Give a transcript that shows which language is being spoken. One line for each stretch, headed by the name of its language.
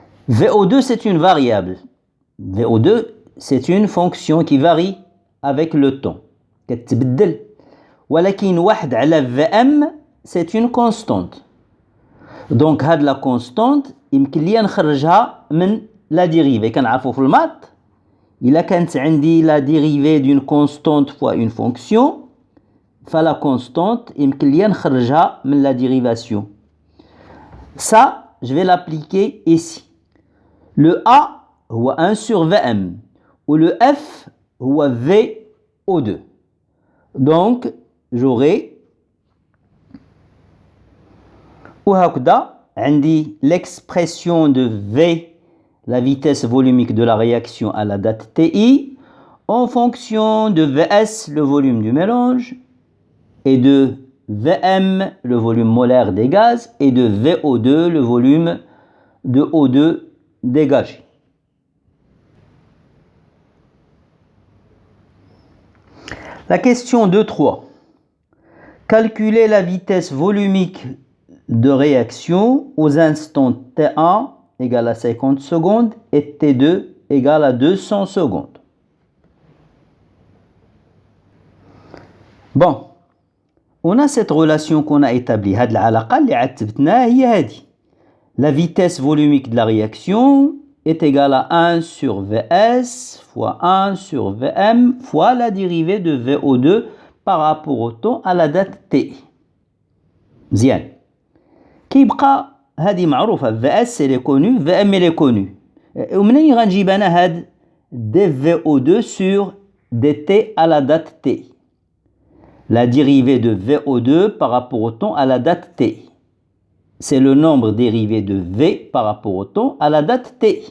French: VO2, c'est une variable. VO2, c'est une fonction qui varie avec le temps.
Arabic: كتبدل. ولكن 1 على
French: Vm, c'est une constante. Donc,
Arabic: هاد
French: la constante,
Arabic: يمكن لي نخرجها من
French: la dérivée.
Arabic: كنعرفوا في المات إلا كانت عندي
French: la dérivée d'une constante fois une fonction,
Arabic: فلا constante يمكن لي نخرجها من
French: la dérivation. Ça, je vais l'appliquer ici. Le A
Arabic: هو
French: 1 sur Vm ou le F هو VO2. Donc, j'aurai
Arabic: وهكذا عندي
French: l'expression de V, la vitesse volumique de la réaction à la date Ti, en fonction de Vs, le volume du mélange, et de Vm, le volume molaire des gaz, et de VO2, le volume de O2 dégagé. La question 2.3. Calculer la vitesse volumique de réaction aux instants T1 égale à 50 secondes et T2 égale à 200 secondes. Bon, on a cette relation qu'on a établie.
Arabic: هاد العلاقة اللي عتبتناها هي هذه.
French: La vitesse volumique de la réaction est égale à 1 sur Vs fois 1 sur Vm fois la dérivée de VO2 par rapport au temps à la date T.
Arabic: مزيان. كيبقى هذه معروفة
French: VS elle est connue VM elle est connue
Arabic: ومنين غنجيب أنا هاد
French: dVO2 sur dt à la date t la dérivée de VO2 par rapport au temps à la date t c'est le nombre dérivé de V par rapport au temps à la date t